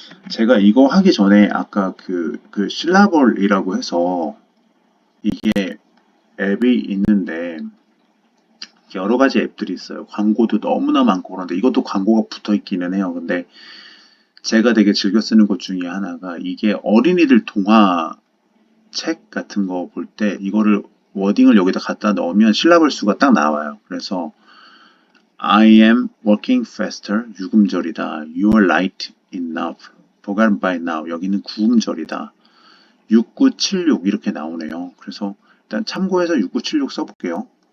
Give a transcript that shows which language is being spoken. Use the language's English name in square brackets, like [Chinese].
[Korean] 제가 이거 하기 전에 아까 그 실라벌이라고 해서 이게 앱이 있는데 여러 가지 앱들이 있어요. 광고도 너무나 많고 그런데 이것도 광고가 붙어 있기는 해요. 근데 제가 되게 즐겨 쓰는 것 중에 하나가 이게 어린이들 동화 책 같은 거 볼 때 이거를 워딩을 여기다 갖다 넣으면 실라벌 수가 딱 나와요. 그래서 [English] I am working faster [Korean] 6음절이다. [English] You are light enough forgotten by now [Korean] 여기는 9음절이다. 6976 이렇게 나오네요. 그래서 일단 참고해서 6976 써볼게요.